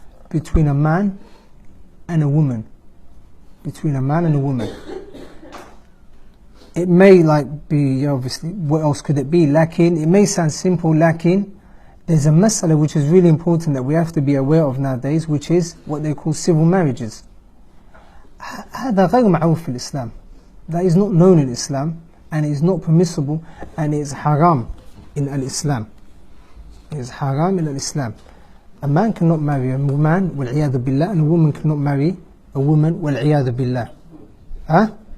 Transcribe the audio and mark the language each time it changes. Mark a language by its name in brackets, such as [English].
[English] Between a man and a woman. Between a man and a woman. It may be, obviously, what else could it be? Lakin, it may sound simple, lakin, there's a mas'ala which is really important that we have to be aware of nowadays, which is what they call civil marriages. [Arabic] هذا غير معروف في الإسلام. [English] That is not known in Islam, and it is not permissible, and it is haram in al-Islam. It is haram in al-Islam. A man cannot marry a woman, [Arabic] وَالْعِيَاذُ بِاللَّهِ, [English] and a woman cannot marry a woman, وَالْعِيَاذُ بِاللَّهِ. Huh?